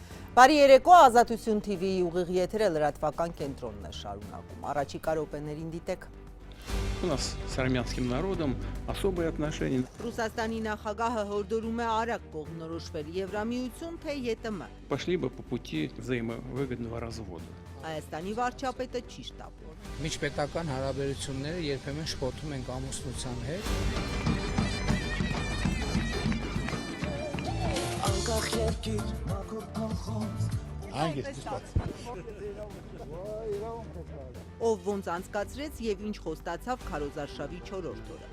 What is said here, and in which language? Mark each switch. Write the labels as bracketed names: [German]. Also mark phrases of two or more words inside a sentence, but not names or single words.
[Armenian] Բարի երեկո, Ազատություն TV-ի ուղիղ եթերը լրատվական կենտրոնն է շարունակում։ Առաջիկա րոպեներին դիտեք։ [Russian] У нас с армянским народом особые отношения. [Armenian] Ռուսաստանի նախագահը հորդորում է արագ կողմնորոշվել Եվրամիություն, թե ԵՏՄ։ [Russian] Пошли бы по пути взаимовыгодного развода. [Armenian] Հայաստանի վարչապետը չի շտապում։ Միջպետական հարաբերությունները երբեմն շփոթում են ամուսնության հետ։ Ով ոնց անցկացրեց եւ ինչ խոստացավ Քարոզարշավի 4-րդ օրը։